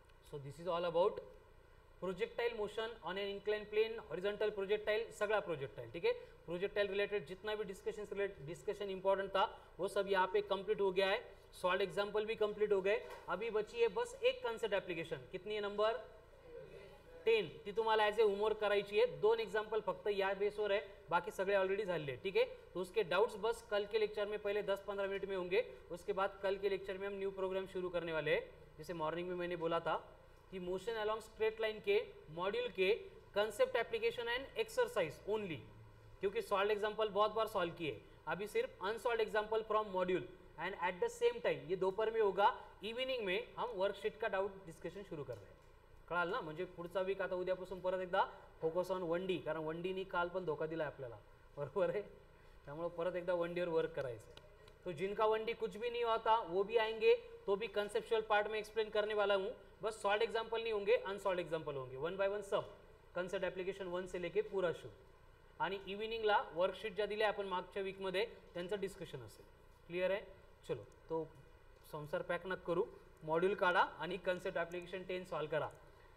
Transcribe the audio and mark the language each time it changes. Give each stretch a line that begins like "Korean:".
English: So this is all about projectile motion on an incline plane, horizontal projectile, सगड़ा projectile.
Hindi: ठीक है, projectile related जितना भी discussion important था वो सब यहाँ पे कंप्लीट हो गया है. सॉल्व एग्जाम्पल भी कंप्लीट हो गए. अभी बची है बस एक कॉन्सेप्ट एप्लीकेशन. कितनी है? नंबर 10.
Marathi: ती तुम्हाला ॲज ए होमवर्क करायची आहे. 2 एग्जाम्पल फक्त या बेसवर है, बाकी सगळे ऑलरेडी झाले.
Hindi: ठीक है, तो उसके डाउट्स बस कल के लेक्चर में पहले 10-15 मिनट में होंगे. उसके बाद कल के लेक्चर में हम न्यू प्रोग्राम शुरू करने वाले हैं. जैसे मॉर्निंग में मैंने बोला था कि मोशन अलॉन्ग स्ट्रेट लाइन के मॉड्यूल के concept application and exercise only, क्योंकि सॉल्व एग्जाम्पल बहुत बार सॉल्व किए. अभी सिर्फ unsolved example from module and at the same time ये दोपहर में होगा. इव्हिनिंग में हम वर्कशीट का डाउट डिस्कशन शुरू कर रहे हैं.
Marathi: कळाल ना? म्हणजे पुढचा वीक आता उद्यापासून परत एकदा फोकस ऑन 1D, कारण 1Dनी काल पण धोका दिला आपल्याला, बरोबर आहे. त्यामुळे परत एकदा 1Dवर वर्क करायचं.
Hindi: तो जिनका 1D कुछ भी नहीं होता वो भी आएंगे, तो भी कंसेप्चुअल पार्ट में एक्सप्लेन करने वाला हूँ. बस सॉल्व एग्जाम्पल नहीं होंगे, अनसॉल्व एग्जाम्पल होंगे. 1 by 1 सब कन्सेप्ट ॲप्लिकेशन 1 से लेके पूरा शो.
Marathi: आणि इव्हिनिंगला वर्कशीट ज्या दिल्या आपण मागच्या वीकमध्ये त्यांचं डिस्कशन असेल. क्लिअर आहे? चलो, तो संसार पॅक नका करू, मॉड्यूल काढा आणि कन्सेप्ट ॲप्लिकेशन 10 सॉल्व करा.